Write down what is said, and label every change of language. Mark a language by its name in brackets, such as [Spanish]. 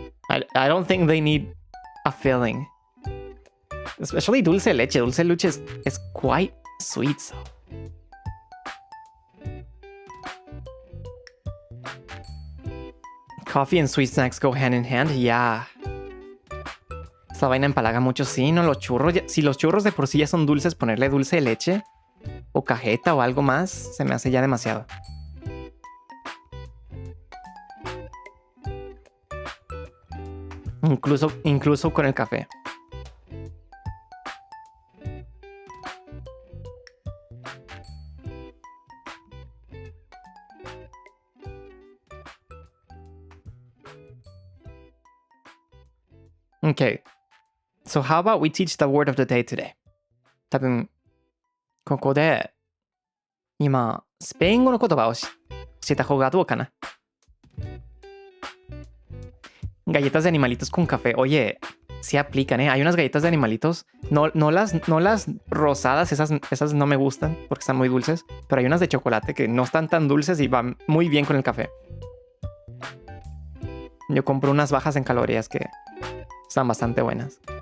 [English] I don't think they need a filling. Especially dulce de leche. Dulce de leche is quite sweet, so. Coffee and sweet snacks go hand in hand. Yeah. [Spanish] Esa vaina empalaga mucho. Sí, no, los churros. Si los churros de por sí ya son dulces, ponerle dulce de leche o cajeta o algo más se me hace ya demasiado. Incluso con el café. [English] Okay. So how about we teach the word of the day today? [Japanese] 多分、ここで、今、スペイン語の言葉を教えた方がどうかな。 [Spanish] Galletas de animalitos con café. Oye, sí aplican, ¿eh? Hay unas galletas de animalitos. No las rosadas, esas no me gustan porque están muy dulces. Pero hay unas de chocolate que no están tan dulces y van muy bien con el café. Yo compro unas bajas en calorías que están bastante buenas.